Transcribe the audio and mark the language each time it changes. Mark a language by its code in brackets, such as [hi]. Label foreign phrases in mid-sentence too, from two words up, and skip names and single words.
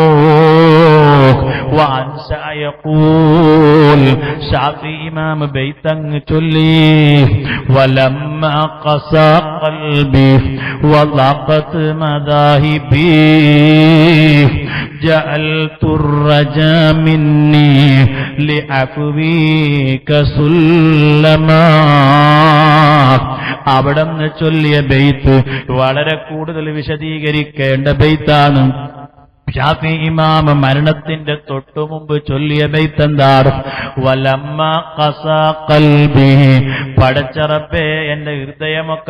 [ml] ഷാഫി ഇമാം ബൈത്തങ്ങ് ചൊല്ലി, [ar] ولما قسا قلبي وضاقت مذاهبي جعلت الرجا مني لعفوك سلما. [ml] അവിടെ നിന്ന് ചൊല്ലിയ ബൈത്ത് വളരെ കൂടുതൽ വിശദീകരിക്കേണ്ട ബൈത്താണ്. ഷാഫി ഇമാം മരണത്തിന്റെ തൊട്ടുമുമ്പ് ചൊല്ലിയ ബൈത്ത് എന്താണ്? [ar] ولما قسا قلبي, [ml] പടച്ച റബ്ബേ എന്റെ ഹൃദയമൊക്കെ